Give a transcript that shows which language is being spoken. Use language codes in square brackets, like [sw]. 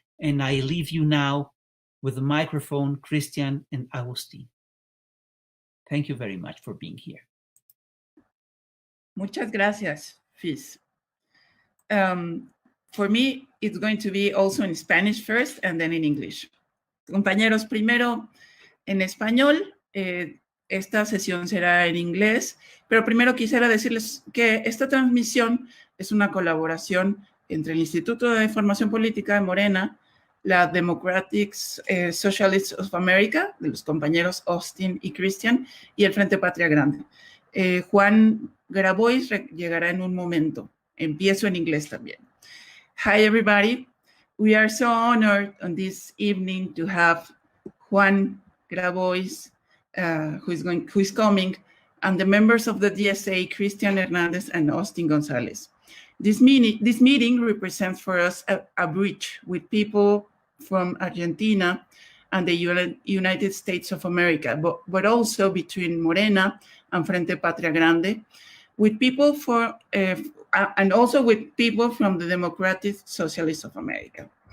[en] And I leave you now with the microphone, Christian and Agustín. Thank you very much for being here. [es] Muchas gracias, Fis. [en] For me, it's going to be also in Spanish first and then in English. [es] Compañeros, primero en español, esta sesión será en inglés, pero primero quisiera decirles que esta transmisión es una colaboración entre el Instituto de Formación Política de Morena, la Democratic Socialists of America, de los compañeros Austin y Christian, y el Frente Patria Grande. Juan Grabois llegará en un momento. Empiezo en inglés también. [en] Hi, everybody. We are so honored on this evening to have Juan Grabois, who is coming, and the members of the DSA, Christian Hernandez and Austin Gonzalez. This meeting represents for us a bridge with people from Argentina and the United States of America, but also between Morena and Frente Patria Grande, with people and also with people from the Democratic Socialists of America.